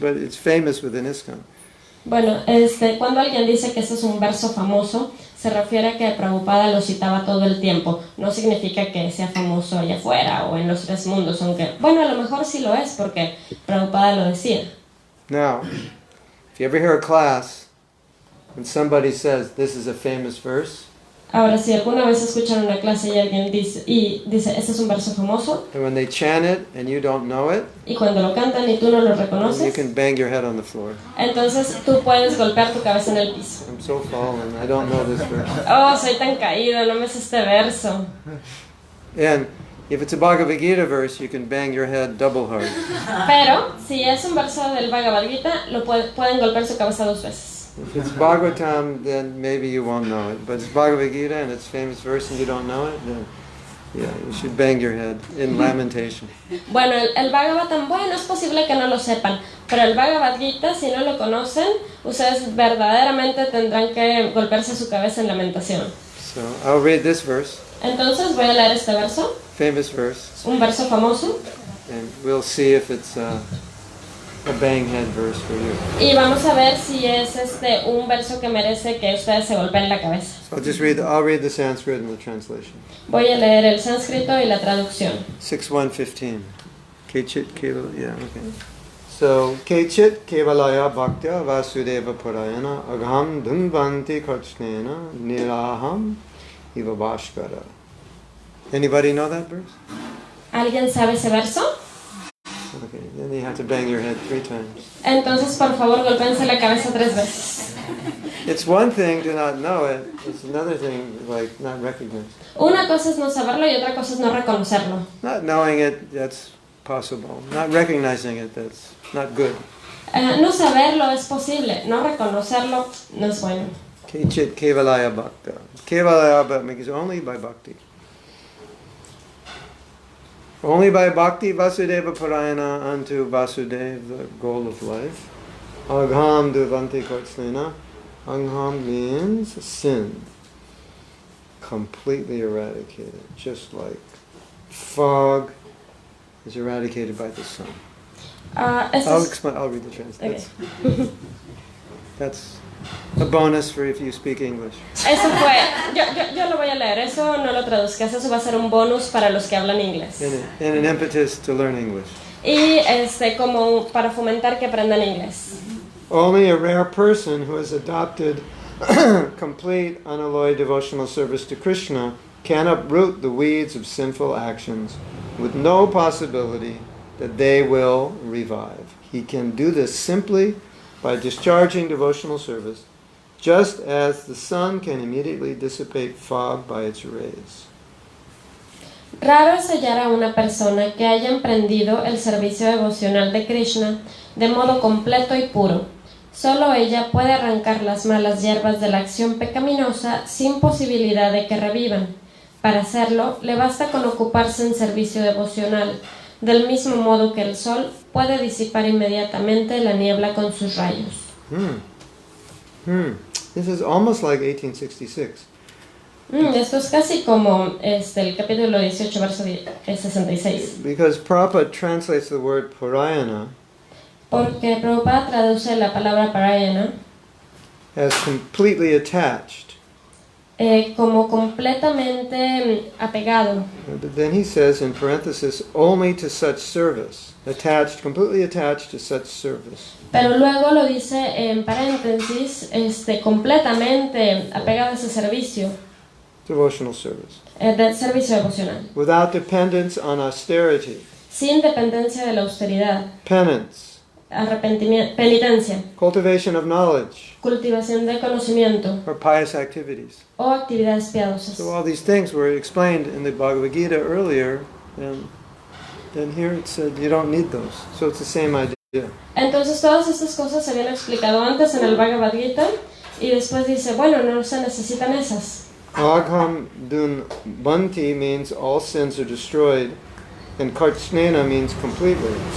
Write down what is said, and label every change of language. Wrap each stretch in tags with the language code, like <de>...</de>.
<en>But it's famous within ISKCON.</en> <es>Bueno, cuando alguien dice que este es un verso famoso, se refiere a que Prabhupada lo citaba todo el tiempo. No significa que sea famoso allá afuera o en los tres mundos, aunque, bueno, a lo mejor sí lo es porque Prabhupada lo decía.</es> <en>Now, if you ever hear a class and somebody says, this is a famous verse,</en> <es>ahora, si alguna vez escuchan una clase y alguien dice, este es un verso famoso,</es> <en>and when they chant it and you don't know it,</en> <es>y cuando lo cantan y tú no lo</es> <en>you</en> <es>reconoces,</es> <en>can bang your head on the floor.</en> <es>entonces tú puedes golpear tu cabeza en el piso.</es> <en>I'm so fallen, I don't know this verse.</en> <es>Oh, soy tan caído, no me sé este verso.</es> <en>And If it's a Bhagavad Gita verse, you can bang your head double hard.</en> <es>Pero si es un verso del Bhagavad Gita, pueden golpear su cabeza 2 veces.</es> <en>If it's Bhagavatam, then maybe you won't know it. But it's Bhagavad Gita and it's famous verse and you don't know it, then yeah, you should bang your head in lamentation.</en> <es>Bueno, el Bhagavatam, bueno, es posible que no lo sepan, pero el Bhagavad Gita, si no lo conocen, ustedes verdaderamente tendrán que golpearse su cabeza en lamentación.</es> <en>So I'll read this verse.</en> <es>Entonces voy a leer este verso,</es> <en>Famous verse,</en> <es>un verso famoso,</es> <en>and we'll see if it's a bang head verse for you.</en> <es>y vamos a ver si es un verso que merece que ustedes se golpeen la cabeza.</es> <en>So I'll read the Sanskrit and the translation.</en> <es>Voy a leer el sánscrito y la traducción.</es> <sa>6.1.15. Kechit kevala,</sa> <en>yeah, okay.</en> <sa>So, Kechit kevalaya bhaktya vasudeva parayana agham dhunvanti Kṛṣṇena niraham iva bhaskara.</sa> <en>Anybody know that verse?</en> <es>¿Alguien sabe ese verso?</es> <en>Okay, then you have to bang your head 3 times.</en> <es>Entonces, por favor, golpéense la cabeza 3 veces.</es> <en>It's one thing to not know it, it's another thing, like, not recognize it.</en> <es>Una cosa es no saberlo y otra cosa es no reconocerlo.</es> <en>Not knowing it, that's possible. Not recognizing it, that's not good.</en> <es>No saberlo es posible, no reconocerlo no es bueno.</es> <sa>Kechit kevalaya bhakta.</sa> <en>Kevalaya means only by bhakti. Only by bhakti Vasudeva Parayana unto Vasudeva, the goal of life.</en> <sa>Agham duvanti Kṛṣṇena.</sa> <en>Agham means sin. Completely eradicated. Just like fog is eradicated by the sun. I'll read the translation. Okay. That's a bonus for if you speak English.</en> <es>Eso fue, yo lo voy a leer, eso no lo traduzcas, eso va a ser un bonus para los que hablan inglés.</es> <en>And an impetus to learn English.</en> <es>Y como para fomentar que aprendan inglés.</es> <en>Only a rare person who has adopted complete unalloyed devotional service to Kṛṣṇa can uproot the weeds of sinful actions with no possibility that they will revive. He can do this simply by discharging devotional service, just as the sun can immediately dissipate fog by its rays.</en> <es>Raro es hallar a una persona que haya emprendido el servicio devocional de Kṛṣṇa de modo completo y puro. Solo ella puede arrancar las malas hierbas de la acción pecaminosa sin posibilidad de que revivan. Para hacerlo, le basta con ocuparse en servicio devocional, del mismo modo que el sol puede disipar inmediatamente la niebla con sus rayos.</es> <en>This is almost like 1866.</en> <es>Esto es casi como el capítulo 18, verso 66.</es> <en>Because Prabhupada translates the word parayana</en> <es>Porque Prabhupada traduce la palabra parayana</es> <en>as completely attached.</en> <es>Como completamente apegado.</es> <en>But then he says in parenthesis, only to such service. Attached, completely attached to such service.</en> <es>Pero luego lo dice en paréntesis, completamente apegado a ese servicio.</es> <en>Devotional service.</en> <es>Del servicio devocional.</es> <en>Without dependence on austerity.</en> <es>Sin dependencia de la austeridad.</es> <en>Penance.</en> <es>Arrepentimiento, penitencia.</es> <en>Cultivation of knowledge.</en> <es>Cultivación de conocimiento.</es> <en>Or pious activities.</en> <es>O actividades piadosas.</es> <en>So all these things were explained in the Bhagavad Gita earlier, and then here it said you don't need those. So it's the same idea.</en> <es>Entonces todas estas cosas se habían explicado antes en el Bhagavad Gita y después dice, bueno, no se necesitan esas.</es> <sa>Agham dun banti</sa> <en>means all sins are destroyed, and Kṛṣṇena means completely.</en>